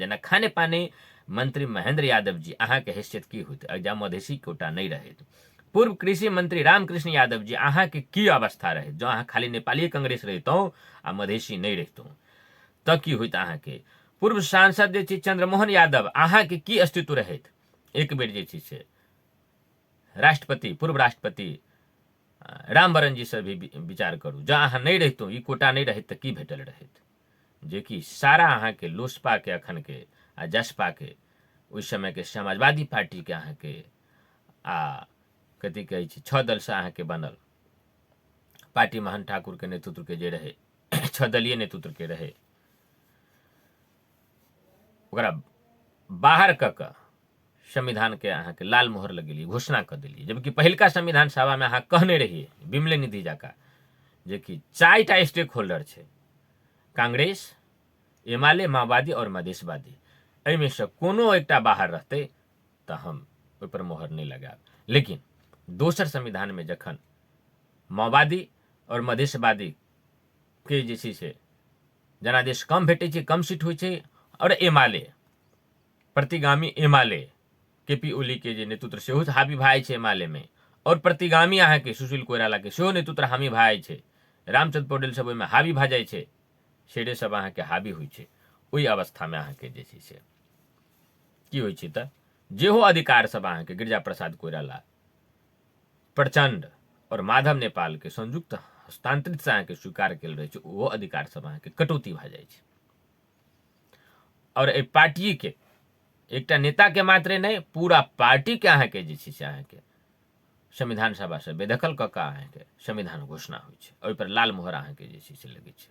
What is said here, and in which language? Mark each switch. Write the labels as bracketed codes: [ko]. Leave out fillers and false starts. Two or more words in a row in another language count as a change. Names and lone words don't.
[mai] जेना खाने पानी मंत्री महेंद्र यादव जी, अहाँ के हैसियत की होइत जँ मधेसी कोटा नहीं रहैत। पूर्व कृषि मंत्री रामकृष्ण यादव जी, अहाँ के की अवस्था रहैत जँ अहाँ खाली नेपाली कांग्रेस रहितौं आ मधेसी नहीं रहितौं तऽ की होइत अहाँ के। पूर्व सांसद जे छै चंद्रमोहन यादव, अहाँ के की अस्तित्व रहैत। एक बेर जे छै से राष्ट्रपति, पूर्व राष्ट्रपति रामवरण जी से भी विचार करू, जँ अहाँ नहीं रहितौं, ई कोटा नहीं रहैत तऽ की भेटल रहैत। जेकि सारा अहाँ के लोसपा के अखन के आ जसपा के ओहि समय के समाजवादी पार्टी के अहाँ के आ कथी कहै छै 6 दल से अहाँ के बनल पार्टी महान ठाकुर के नेतृत्व के जे रहे 6 दलीय नेतृत्व के रहे, ओकरा बाहर कऽ कऽ संविधान के अहाँ के लाल मोहर लगेलिए, घोषणा कर दिलिए। जबकि पहिलका संविधान सभा में अहाँ कहने रहिए बिमले निधि जकाँ जे कि 4टा स्टेक होल्डर छै, कांग्रेस, एमाले, माओवादी और मधेशवादी, एहिमे से कोनो एकटा बाहर रहतै तऽ हम ओहि पर मोहर नहीं लगायब। लेकिन दोसर संविधान में जखन माओवादी और मधेशवादी के जे छै से जनादेश कम भेटै छै, कम सीट होइ छै, और एमाले प्रतिगामी एमाले केपी ओली के जे नेतृत्व सेहो हावी भाई छै एमाले में, और प्रतिगामी अहाँ के सुशील कोइराला के सेहो नेतृत्व हावी भाई छै, रामचंद्र पौडेल सब ओहिमे हावी भऽ जाइ छै, शेरे सब अहाँ के हावी होइ छै। ओहि अवस्था में अहाँ के जे छै से की होइ छै तऽ जेहो अधिकार सब अहाँ के गिरिजा प्रसाद कोइराला, प्रचंड और माधव नेपाल के संयुक्त हस्तांतरित से अहाँ के स्वीकार कल रहे छै, ओहो अधिकार सब अहाँ के कटौती भऽ जाइ छै। और एहि पार्टी के एकटा नेता के मात्रे नहीं, पूरा पार्टी के अहाँ के जे छै से अहाँ के संविधान सभा से बेदखल कऽ कऽ अहाँ के संविधान घोषणा होइ छै, ओहि पर लाल मोहर अहाँ के जे छै से लगै छै।